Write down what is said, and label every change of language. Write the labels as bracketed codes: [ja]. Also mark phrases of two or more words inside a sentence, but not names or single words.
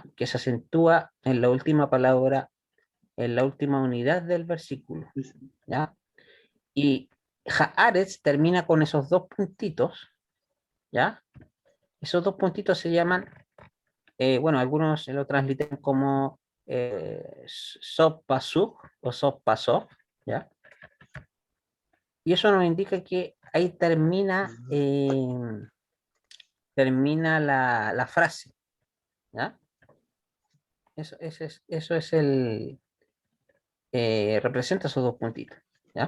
[es] Que se acentúa en la última palabra, en la última unidad del versículo, ¿ya? Y haaretz termina con esos dos puntitos, ¿ya? Esos dos puntitos se llaman, bueno, algunos lo transliteran como [he] סוף פסוק [es] o [he] סוף פסוק, [es] ¿ya? Y eso nos indica que ahí termina la frase, ¿ya? Eso es representa esos dos puntitos, ¿ya?